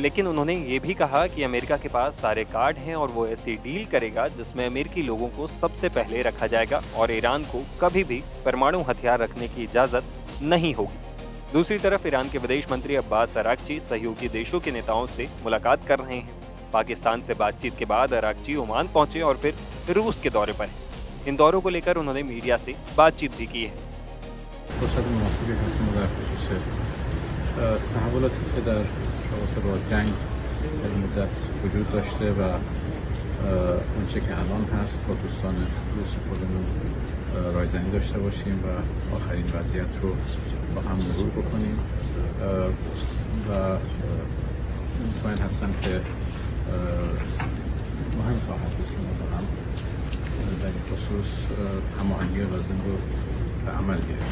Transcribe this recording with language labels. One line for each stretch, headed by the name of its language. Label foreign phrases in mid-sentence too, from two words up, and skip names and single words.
Hindi: लेकिन उन्होंने ये भी कहा कि अमेरिका के पास सारे कार्ड हैं और वो ऐसी डील करेगा जिसमें अमेरिकी लोगों को सबसे पहले रखा जाएगा और ईरान को कभी भी परमाणु हथियार रखने की इजाजत नहीं होगी। दूसरी तरफ ईरान के विदेश मंत्री अब्बास अरागची सहयोगी देशों के नेताओं से मुलाकात कर रहे हैं। पाकिस्तान से बातचीत के बाद अरागची ओमान पहुंचे और फिर रूस के दौरे पर हैं। इन दौरों को लेकर उन्होंने मीडिया से बातचीत भी की है।
Persian: فرصت مناسبی هست ما در خصوص تحولاتی که در رابطه با جنگ در مدت وجود داشته و اونچه که الان هست با دوستان روس خودمون رایزنی داشته باشیم و آخرین وضعیت رو با هم مرور بکنیم و مطمئن هستم که مهم خواهد بود که ما با هم در این خصوص هماهنگی لازم رو به عمل بیاریم.